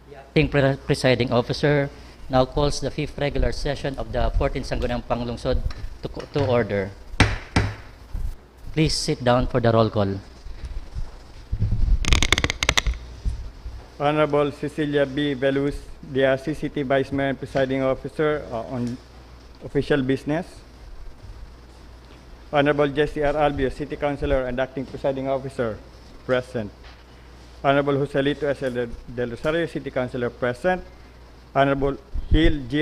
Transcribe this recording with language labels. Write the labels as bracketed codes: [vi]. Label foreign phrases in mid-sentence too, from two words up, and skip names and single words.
[en] acting presiding officer, now calls the 5th regular session of the 14th Sangguniang Panlungsod to order. Please sit down for the roll call. Honorable Cecilia B. Veluz, the CCT Vice Mayor and Presiding Officer on official business. Honorable Jesse R. Albio, City Councilor and Acting Presiding Officer, present. Honorable Joselito S. Del Rosario, City Councilor, present. Honorable Gil G.